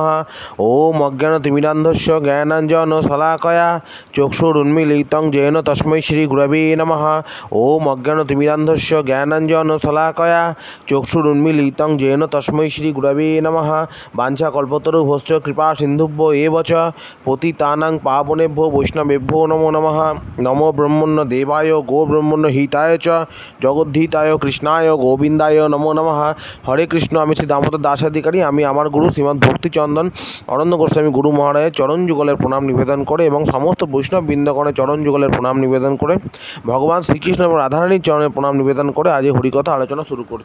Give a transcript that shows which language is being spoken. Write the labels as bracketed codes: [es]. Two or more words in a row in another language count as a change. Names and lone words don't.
[sa] ওম অজ্ঞানতিমিরান্ধস্য জ্ঞানাঞ্জনশলাকয়া চক্ষুরুন্মীলিতং যেন তস্মৈ শ্রীগুরবে নমঃ। ওম অজ্ঞানতিমিরান্ধস্য জ্ঞানাঞ্জনশলাকয়া চক্ষুরুন্মীলিতং যেন তস্মৈ শ্রীগুরবে নমঃ। বাঞ্ছাকল্পতরুভ্যশ্চ কৃপা সিন্ধুভ্য এব চ পতিতানাং পাবনেভ্যো বৈষ্ণবেভ্যো নমো নমঃ। নমো ব্রহ্মণ্য দেবায় গো ব্রহ্মণ্য হিতায় চ জগদ্ধিতায় কৃষ্ণায় গোবিন্দায় নমো নমঃ। হরে কৃষ্ণ। [bn] আমি শ্রী দামোদর দাসাধিকারী। আমি আমার গুরু শ্রীমদ্ ভক্তিচন্দন অরণ্য গোস্বামী গুরু মহারাজের চরণ যুগলের প্রণাম নিবেদন করে এবং সমস্ত বৈষ্ণব বৃন্দগণের চরণ যুগলের প্রণাম নিবেদন করে ভগবান শ্রীকৃষ্ণ এবং রাধারানীর চরণের প্রণাম নিবেদন করে আজ এই হরিকথা আলোচনা শুরু করছি।